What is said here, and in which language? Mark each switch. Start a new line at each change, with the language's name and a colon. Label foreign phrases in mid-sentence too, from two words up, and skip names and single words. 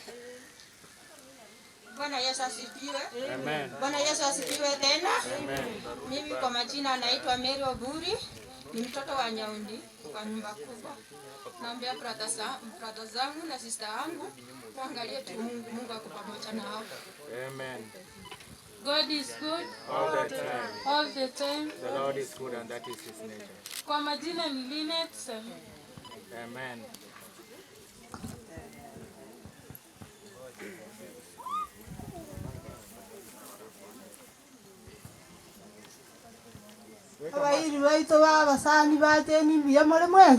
Swahili: Bwana Yesu asifiwe. Amen. Bwana Yesu asifiwe tena. Amen. Mimi kwa majina naitwa Mary Oburi, ni mtoto wa Nyaundi kwa nyumba kubwa. Naambia brother zangu na sister yangu tuangalie tu Mungu ako pamoja nao. Amen.
English: God is good All the time. all the time. The Lord is good and that is his nature.
Swahili: Kwa majina ni Linet. Amen.
Gusii: Abairi baito babasani bateni biya muri mwezi.